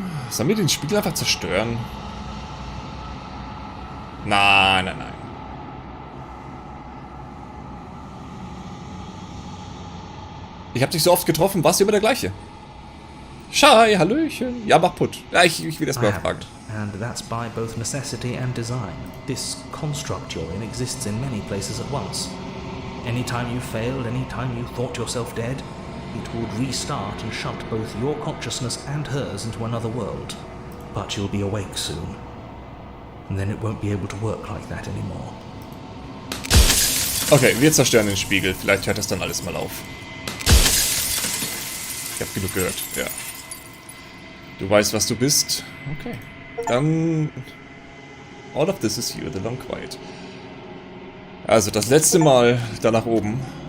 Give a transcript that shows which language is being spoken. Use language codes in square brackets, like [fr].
[de] Sollen wir den Spiegel einfach zerstören? Nein. Ich hab dich so oft getroffen, warst du immer der gleiche? Schei, Hallöchen. Ja, mach putt. Ja, ich will das mal fragen. [en] And that's by both necessity and design. This construct you're in exists in many places at once. Anytime you failed, anytime you thought yourself dead, it would restart and shunt both your consciousness and hers into another world. But you'll be awake soon. And then it won't be able to work like that anymore. [de] Okay, wir zerstören den Spiegel. Vielleicht hört das dann alles mal auf. Ich hab genug gehört, ja. Du weißt, was du bist. Okay. Dann... [en] All of this is you, the long quiet. [de] Also, das letzte Mal da nach oben.